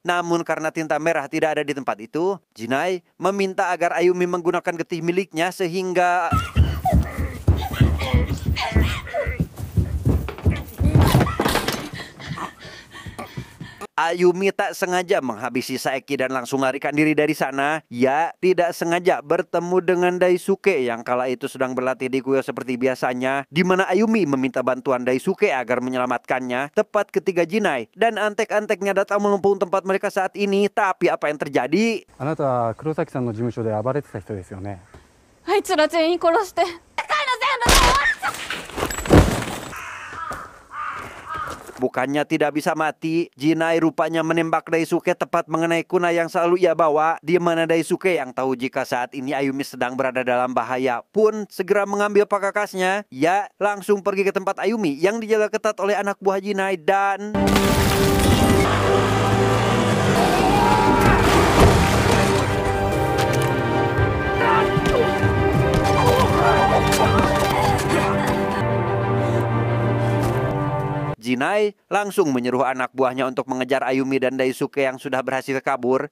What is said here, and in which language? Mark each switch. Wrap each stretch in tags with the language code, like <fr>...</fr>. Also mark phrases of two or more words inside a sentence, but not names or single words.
<id>Namun karena tinta merah tidak ada di tempat itu, Jinai meminta agar Ayumi menggunakan getih miliknya sehingga Ayumi tak sengaja menghabisi Saeki dan langsung larikan diri dari sana. Ia tidak sengaja bertemu dengan Daisuke yang kala itu sedang berlatih di kuil seperti biasanya, di mana Ayumi meminta bantuan Daisuke agar menyelamatkannya tepat ketika Jinai dan antek-anteknya datang menumpung tempat mereka saat ini. Tapi apa yang terjadi?</id> <ja>あなたは黒崎さんの事務所で暴れてた人ですよね。あいつら全員殺して世界の全部が終わっちゃう。</ja> <id>Bukannya tidak bisa mati, Jinai rupanya menembak Daisuke tepat mengenai kunai yang selalu ia bawa, di mana Daisuke yang tahu jika saat ini Ayumi sedang berada dalam bahaya pun segera mengambil pakakasnya. Ia langsung pergi ke tempat Ayumi yang dijaga ketat oleh anak buah Jinai dan Jinai langsung menyuruh anak buahnya untuk mengejar Ayumi dan Daisuke yang sudah berhasil kabur.</id>